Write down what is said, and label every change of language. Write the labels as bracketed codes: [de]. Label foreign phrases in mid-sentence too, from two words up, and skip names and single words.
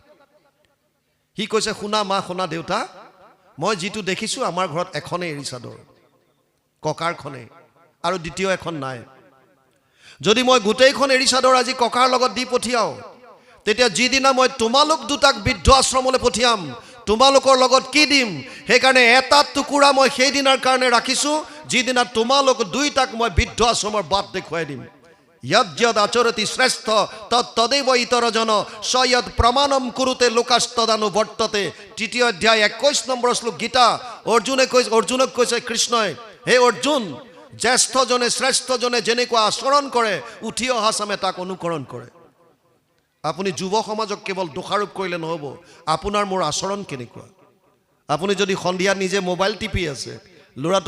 [as] সি কৈছে শুনা মা শুনা দেউতা মই যিটো দেখিছোঁ আমাৰ ঘৰত এখনেই এৰী চাদৰ ককাৰখনেই আৰু দ্বিতীয় এখন নাই যদি মই গোটেইখন এৰী চাদৰ আজি ককাৰ লগত দি পঠিয়াওঁ তেতিয়া যিদিনা মই তোমালোক দুটাক বৃদ্ধ আশ্ৰমলৈ পঠিয়াম তোমালোকৰ লগত কি দিম সেইকাৰণে এটা টুকুৰা মই সেইদিনাৰ কাৰণে ৰাখিছোঁ যিদিনা তোমালোক দুইটাক মই বৃদ্ধ আশ্ৰমৰ বাট দেখুৱাই দিম [sa] यद्यद आचरति श्रेष्ठ तदेव इतरजन सयद प्रमाणम कुरुते लोकास्तदानुवर्तते [as] तृतीय अध्याय 21 নম্বৰ শ্লোক গীতা অৰ্জুনক কৈছে কৃষ্ণই হে অৰ্জুন জ্যেষ্ঠজনে শ্ৰেষ্ঠজনে যেনেকুৱা আচৰণ কৰে উঠি অহা চামে তাক অনুকৰণ কৰে আপুনি যুৱ সমাজক কেৱল দোষাৰোপ কৰিলে নহব আপোনাৰ মোৰ আচৰণ কেনেকুৱা আপুনি যদি সন্ধিয়া নিজে মোবাইল টিপি আছে ল'ৰাটো